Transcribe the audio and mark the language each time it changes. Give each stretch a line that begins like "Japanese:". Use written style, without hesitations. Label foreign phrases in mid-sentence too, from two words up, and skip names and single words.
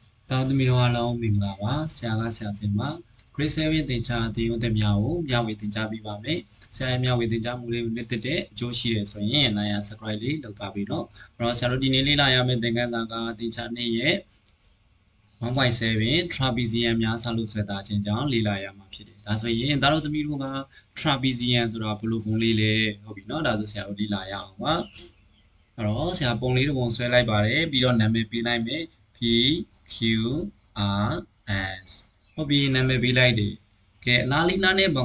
Burmese: တောင်းသမီးတို့အားလုံးမင်္ဂလာပါဆရာကဆရာသင်ပါ grade 7သင်ကြားသင်ယူသင်များကိုမျှဝေသင်ကြားပေးပါမယ်ဆရာရဲ့မျှဝေသင်ကြားမှုလေးကိုနှစ်သက်တဲ့အကျိုးရှိတယ်ဆိုရင်
English: like and subscribe
Burmese: လေးလုပ်သွားပြီးတော့အဲ့တော့ဆရာတို့ဒီနေ့လေ့လာရမယ့်သင်ခန်းစာကသင်ချာ2ရဲ့ 1.7 trapezium များစလို့ဆွဲသားခြင်းကြောင့်လေ့လာရမှာဖြစ်တယ်ဒါဆိုရင်သားတို့သမီးတို့က trapezium ဆိုတာဘယ်လိုပုံလေးလဲဟုတ်ပြီနော်ဒါဆိုဆရာတို့လေ့လာရအောင်ပါအဲ့တော့ဆရာပုံလေးတစ်ပုံဆွဲလိုက်ပါတယ်ပြီးတော့နာမည်ပေးလိုက်မယ်P Q R S ဟုတ်ပြီနာမည်ပေးလိုက်တယ်ကဲအလားလေးနားနဲ့ပုံ